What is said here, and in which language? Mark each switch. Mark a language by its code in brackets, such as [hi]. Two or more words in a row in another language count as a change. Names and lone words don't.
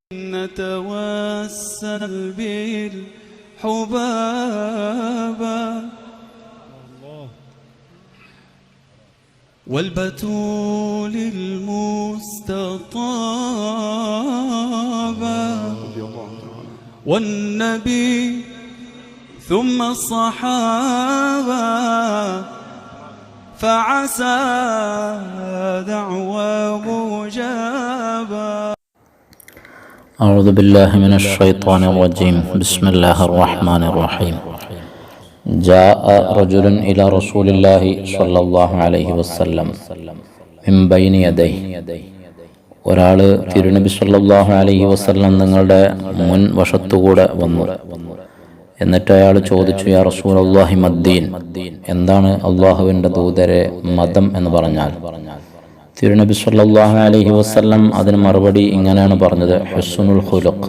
[ar] نتوسل بالحبابة والبتول المستطابة والنبي ثم الصحابة فعسى دعوى مجابة. أعوذ بالله من الشيطان الرجيم. بسم الله الرحمن الرحيم. جاء رجل إلى رسول الله صلى الله عليه وسلم من بين يديه. [ml] ഒരാൾ തിരുനബി [ar] صلى الله عليه وسلم [ml] തങ്ങളുടെ മുൻ വശത്തുകൂടെ വന്നു. എന്നിട്ട് അയാൾ ചോദിച്ചു, [ar] يا رسول الله ما الدين, [ml] എന്താണ് അള്ളാഹുവിൻ്റെ ദൂതരെ മതം എന്ന് പറഞ്ഞാൽ? തിരുനബി [ar] صلى الله عليه وسلم [ml] അതിന് മറുപടി ഇങ്ങനെയാണ് പറഞ്ഞത്, [ar] حسن الخلق.